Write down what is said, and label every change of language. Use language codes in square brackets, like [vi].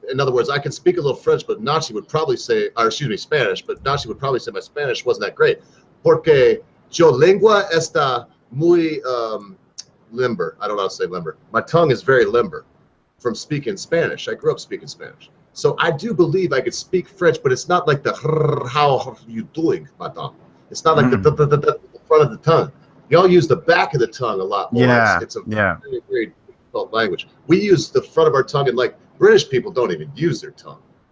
[en] In other words, I can speak a little French, but Nachi would probably say, or excuse me, Spanish, but Nachi would probably say my Spanish wasn't that great. [es] Porque yo lengua está muy limber. [en] I don't know how to say limber. My tongue is very limber from speaking Spanish. I grew up speaking Spanish. So I do believe I could speak French, but it's not like the how are you doing, madame. It's not like the front of the tongue. Y'all use the back of the tongue a lot more. Yeah. It's a very, very difficult language. We use the front of our tongue, and like British people don't even use their tongue.